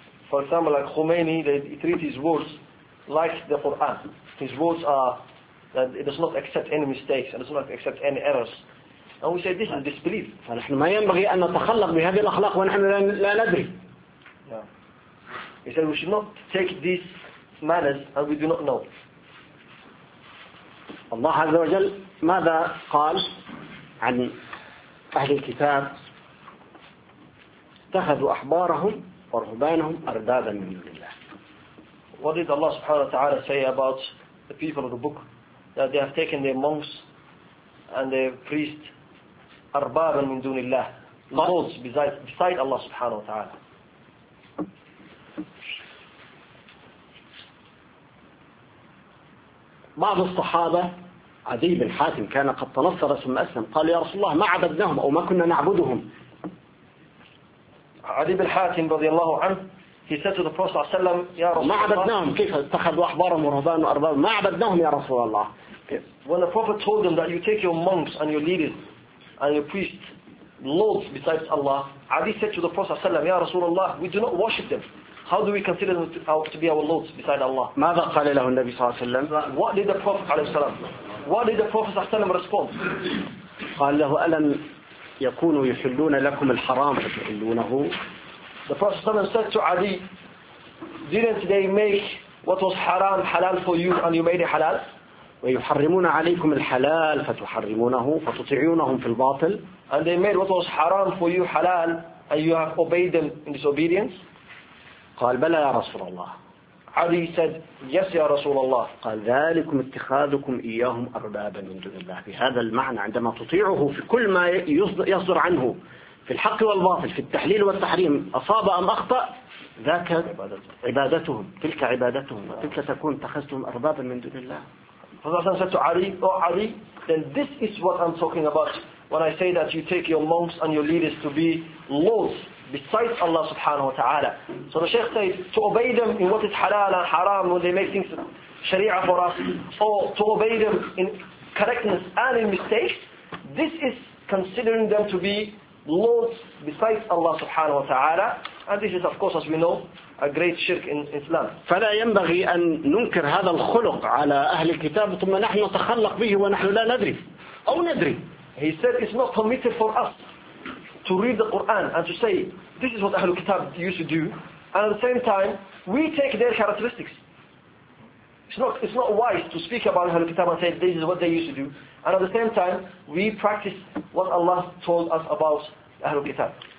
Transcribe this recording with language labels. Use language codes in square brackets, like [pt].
[en] For example, like Khomeini, they treat his words like the Quran. His words are that it does not accept any mistakes and does not accept any errors. And we say this is disbelief. [ar] فنحن ما ينبغي أن نتخلق بهذه الأخلاق ونحن لا ندري. [en] He said we should not take these manners and we do not know. [ar] الله عز وجل ماذا قال عن أهل الكتاب؟ اتخذوا أحبارهم ورهبانهم أربابا من دون الله. [en] What did Allah subhanahu wa ta'ala say about the people of the book? That they have taken their monks and their priests [ar] أربابا من دون الله, [en] lords beside Allah subhanahu wa ta'ala. [ar] بعض الصحابة عدي بن حاتم كان قد تنصر ثم أسلم قال يا رسول الله ما عبدناهم أو ما كنا نعبدهم. عدي بن حاتم رضي الله عنه [en] he said to the Prophet [ar] صلى الله عليه وسلم يا رسول الله ما عبدناهم كيف اتخذوا أحبارهم ورهبانهم وأربابهم ما عبدناهم يا رسول الله. [en] When the Prophet told them that you take your monks and your leaders and your priests lords besides Allah, Adi said to the Prophet [ar] صلى الله عليه وسلم يا رسول الله [en] we do not worship them. How do we consider them to be our lords beside Allah? [ar] ماذا قال له النبي صلى الله عليه وسلم؟ [en] What did the Prophet [ar] صلى الله عليه وسلم? [en] What did the Prophet صلى الله عليه وسلم respond? [ar] قال له ألم يكونوا يحلون لكم الحرام فتحلونه؟ [en] The Prophet [ar] صلى الله عليه وسلم [en] said to Ali, didn't they make what was haram halal for you and you made it halal? [ar] ويحرمون عليكم الحلال فتحرمونه فتطيعونهم في الباطل. [en] And they made what was haram for you halal and you have obeyed them in disobedience. [ar] قال بلى يا رسول الله. علي [en] said yes [ar] يا رسول الله. قال ذلكم اتخاذكم إياهم أربابا من دون الله بهذا المعنى عندما تطيعه في كل ما يصدر عنه في الحق والباطل في التحليل والتحريم أصاب أم أخطأ ذاك عبادتهم تلك عبادتهم تلك تكون اتخذتهم أربابا من دون الله. فالرسول [en] said to Ali, oh Ali, then this is what I'm talking about when I say that you take your monks and your leaders to be lords besides Allah subhanahu wa ta'ala. So the Shaykh says to obey them in what is halal and haram when they make things sharia for us, or to obey them in correctness and in mistakes, this is considering them to be lords besides Allah subhanahu wa ta'ala, and this is of course as we know a great shirk in Islam. [ar] فلا ينبغي أن ننكر هذا الخلق على أهل الكتاب ثم نحن نتخلق به ونحن لا ندري أو ندري. [en] He said it's not permitted for us to read the Quran and to say this is what Ahlul Kitab used to do and at the same time we take their characteristics. It's not wise to speak about Ahlul Kitab and say this is what they used to do, and at the same time we practice what Allah told us about Ahlul Kitab.